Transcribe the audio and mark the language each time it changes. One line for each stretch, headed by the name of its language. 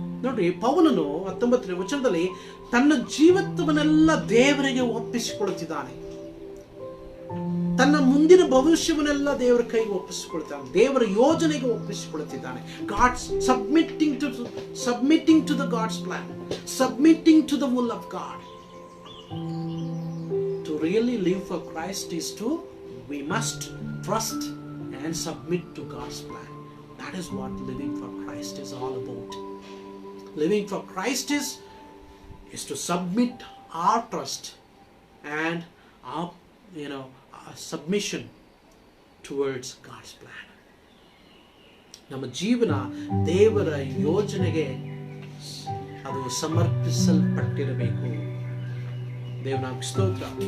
Kannada: ನೋಡ್ರಿ, ಪೌಲನು 19ನೇ ವಚನದಲ್ಲಿ ತನ್ನ ಜೀವಿತವನ್ನೆಲ್ಲ ದೇವರಿಗೆ ಒಪ್ಪಿಸಿಕೊಳ್ಳುತ್ತಿದ್ದಾನೆ. ತನ್ನ ಮುಂದಿನ ಭವಿಷ್ಯವನ್ನೆಲ್ಲ ದೇವರ ಕೈಗೆ ಒಪ್ಪಿಸಿಕೊಳ್ತಾನೆ, ದೇವರ ಯೋಜನೆಗೆ ಒಪ್ಪಿಸಿಕೊಳ್ತಿದ್ದಾನೆ.
English: God submitting to the God's plan, submitting to the will of God. To really live for Christ is we must trust and submit to God's plan. That is what living for Christ is all about. Living for Christ is to submit our trust and our submission towards God's plan.
Kannada: ನಮ್ಮ ಜೀವನ ದೇವರ ಯೋಜನೆಗೆ ಅದು ಸಮರ್ಪಿಸಲ್ಪಟ್ಟಿರಬೇಕು. ದೇವನಾಮ ಸ್ತೋತ್ರ.